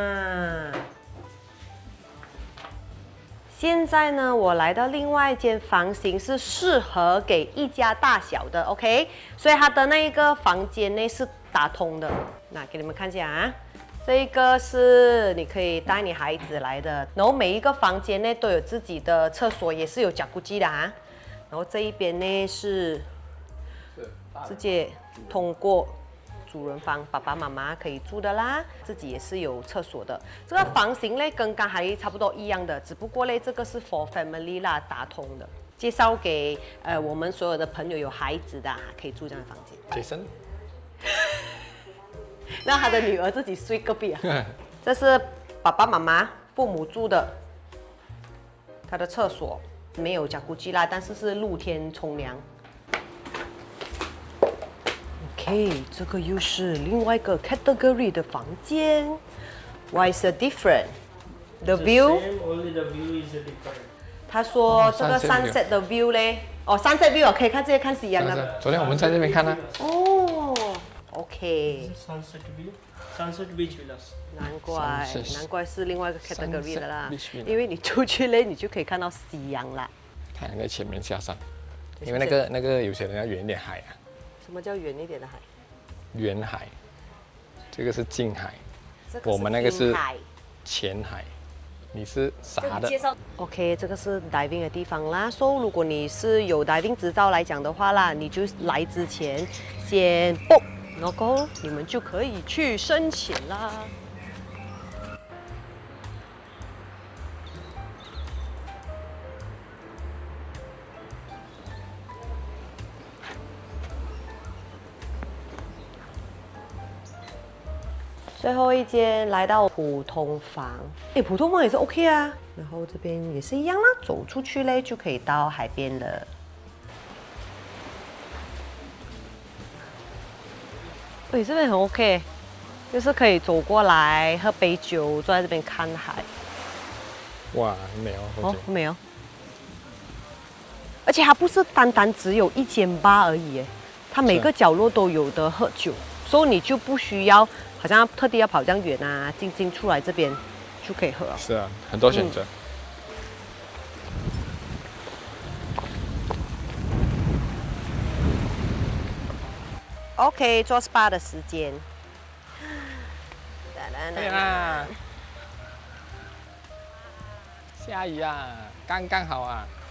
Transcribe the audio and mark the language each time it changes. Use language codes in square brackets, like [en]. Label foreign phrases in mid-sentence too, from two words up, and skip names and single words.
[zh] 現在呢，我來到另外一間房型，是適合給一家大小的 ，OK？所以它的那一個房間呢是打通的。那給你們看一下啊，這一個是你可以帶你孩子來的，然後每一個房間呢都有自己的廁所，也是有甲骨機的啊。然後這一邊呢是直接通過主人房，爸爸媽媽可以住的啦，自己也是有廁所的。這個房型呢跟剛才差不多一樣的，只不過呢這個是 [en] for family [zh] 啦，打通的。介紹給我們所有的朋友有孩子的，可以住這樣的房間。 Jason，那他的女兒自己睡隔壁啊。這是爸爸媽媽父母住的，他的廁所。沒有甲骨機啦，但是是露天沖涼。OK， 這個又是另外一個 category 的房間。 [en] Why is it different? The view? Only the view is different. [zh] 他說這個 sunset 的 view 嘞，哦 [en] sunset view [zh] 可以看這些看夕陽的。昨天我們在這邊看啊。哦 ，OK。 [en] Sunset view, sunset beach villas. [zh] 難怪是另外一個 category 的啦，因為你出去嘞，你就可以看到夕陽啦。太陽在前面下山，因為那個有些人要遠一點海啊。什麼叫遠一點的海？遠海，這個是近海，我們那個是淺海。你是啥的？OK， 這個是 diving 的地方啦。所以如果你是有 diving 執照來講的話啦，你就來之前先 book， 然後你們就可以去深潛啦。最後一間來到普通房，普通房也是 OK 啊。然後這邊也是一樣啦，走出去嘞就可以到海邊了。這邊很 OK，就是可以走過來喝杯酒，坐在這邊看海。哇，很美哦！哦，很美哦。而且它不是單單只有一間吧而已，它每個角落都有得喝酒，所以你就不需要。好像特地要跑這樣遠啊，進出來這邊就可以喝。是啊，很多選擇。 OK， 做 SPA 的時間。對啦，下雨啊，剛剛好啊。